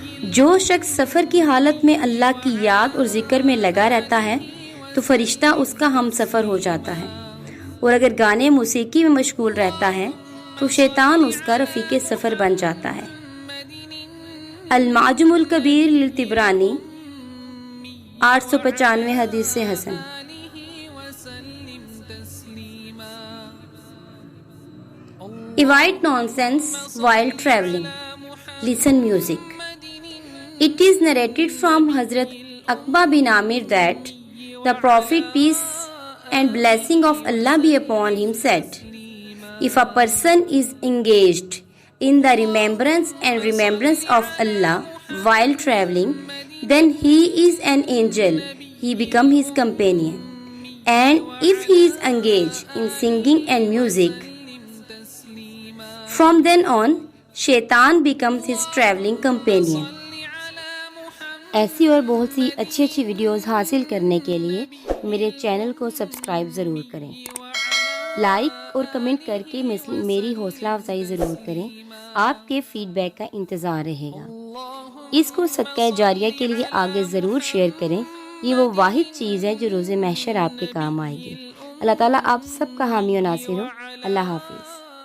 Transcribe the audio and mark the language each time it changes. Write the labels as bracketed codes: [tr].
[ur] جو شخص سفر کی حالت میں اللہ کی یاد اور ذکر میں لگا رہتا ہے تو فرشتہ اس کا ہم سفر ہو جاتا ہے، اور اگر گانے موسیقی میں مشغول رہتا ہے تو شیطان اس کا رفیق سفر بن جاتا ہے۔ المعجم الکبیر للطبرانی 895 حدیث سے حسن۔ [en] Avoid nonsense while traveling. Listen music. It is narrated from Hazrat Aqba bin Amir that the Prophet, peace and blessing of Allah be upon him, said, if a person is engaged in the remembrance of Allah while traveling, then he is an angel, he becomes his companion. And if he is engaged in singing and music, from then on, shaitan becomes his traveling companion. [ur] ایسی اور بہت سی اچھی videos حاصل کرنے کے لیے میرے channel کو سبسکرائب ضرور کریں۔ لائک اور کمنٹ کر کے میری حوصلہ افزائی ضرور کریں۔ آپ کے فیڈ بیک کا انتظار رہے گا۔ اس کو صدقہ جاریہ کے لیے آگے ضرور شیئر کریں۔ یہ وہ واحد چیز ہے جو روز محشر آپ کے کام آئے گی۔ اللہ تعالیٰ آپ سب کا حامی و ناصر ہو۔ اللہ حافظ۔